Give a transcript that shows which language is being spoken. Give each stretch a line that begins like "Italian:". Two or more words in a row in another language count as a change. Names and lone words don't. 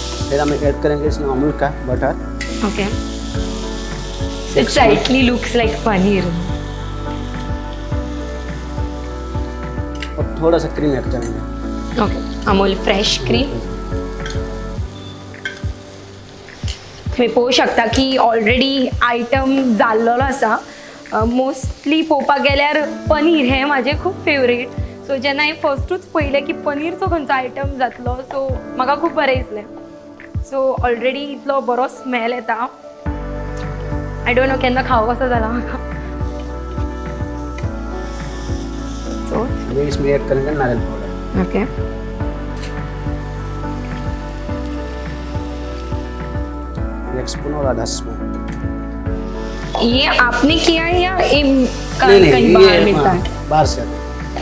Hindi: फिर हम ऐड करेंगे इसमें अमूल का बटर
English: OK, exactly looks like paneer.
Hindi: और थोड़ा सा क्रीम ऐड करेंगे.
English: OK, Amul fresh cream.
Konkani: तुम्ही पळोवंक शकता की
English: already item
Konkani: जाल्लो आसा. मोस्टली पळोवपाक गेल्यार पनीर हें म्हाजें खूब फेवरेट. सो जेन्ना हांवें फस्टूच पळयलें की पनीरचो खंयचो आयटम जातलो, सो म्हाका खूब बरें दिसलें. सो ऑलरेडी इतलो बरो स्मेल येता.
English: I don't know
Konkani: केन्ना खावं कसो जाला म्हाका. सो
Hindi: अभी इसमें ऐड करेंगे नारियल पाउडर. ओके, एक स्पून और आधा स्पून. ये आपने किया है या ये नहीं, कहीं ये बाहर मिलता है? बाहर से आता है.